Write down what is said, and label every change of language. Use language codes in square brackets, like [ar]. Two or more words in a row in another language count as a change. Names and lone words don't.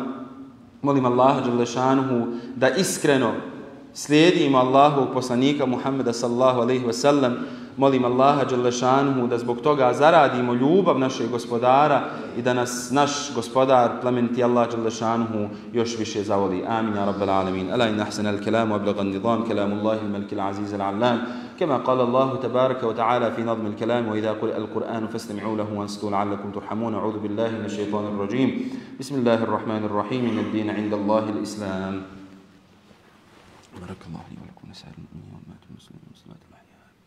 [bs] Molim Allaha dželešanuhu da iskreno slijedimo Allahovog poslanika Muhammeda [ar] صلى الله عليه وسلم. [bs] Molim Allaha dželešanuhu da zbog toga zaradimo ljubav našeg gospodara i da nas naš gospodar, plemeniti Allah dželešanuhu, još više zavoli. [ar] آمين يا رب العالمين. ألا إن أحسن الكلام وأبلغ النظام كلام الله الملك العزيز العلام. كما قال الله تبارك وتعالى في نظم الكلام وإذا قرئ القرآن فاستمعوا له وانصتوا لعلكم ترحمون. أعوذ بالله من الشيطان الرجيم. بسم الله الرحمن الرحيم. إن الدين عند الله الإسلام. بارك الله لي ولكم ونسائر المؤمنين والمؤمنات والمسلمين والمسلمات الأحياء.